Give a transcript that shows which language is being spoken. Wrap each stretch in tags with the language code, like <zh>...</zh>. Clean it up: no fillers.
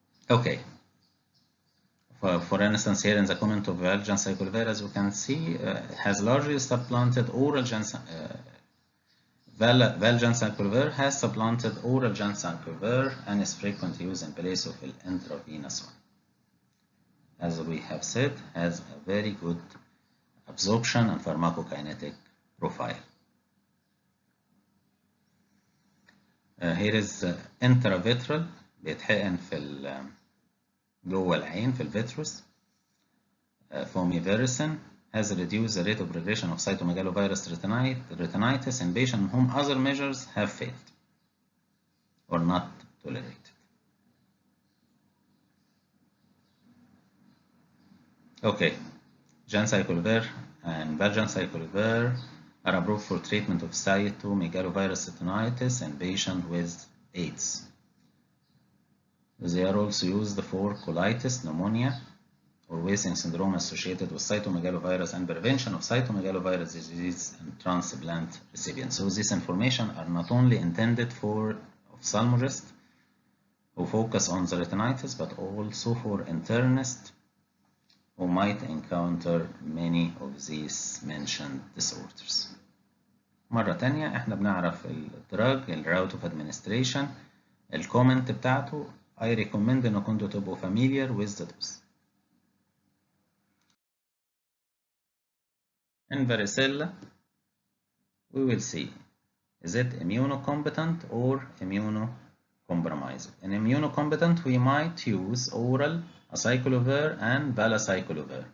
<en>Okay. For instance, here in the comment of valganciclovir, as you can see, has largely supplanted oral valganciclovir has supplanted oral ganciclovir and is frequently used in place of the intravenous one. As we have said, has a very good absorption and pharmacokinetic profile. Here is intravitreal</en> <ar>بيتحقن في جوه العين في الفيتروس.</ar> <en>Fomiviricin has reduced the rate of progression of cytomegalovirus retinitis in patients whom other measures have failed. or not tolerated. Okay, Gencyclovir and Valganciclovir are approved for treatment of cytomegalovirus retinitis in patients with AIDS. They are also used for colitis, pneumonia, or wasting syndrome associated with cytomegalovirus and prevention of cytomegalovirus disease in transplant recipients. So this information are not only intended for ophthalmologists who focus on the retinitis, but also for internists who might encounter many of these mentioned disorders.</en> <ar>مرة تانية احنا بنعرف الدراج،</ar> <en>الروute of administration،</en> <ar>الكومنت بتاعته.</ar> <en>I recommend</en> <ar>انكم كنتوا تبقوا</ar> <en>familiar with the dose. In varicella, we will see, is it immunocompetent or immunocompromised? In immunocompetent, we might use oral acyclovir and valacyclovir.</en>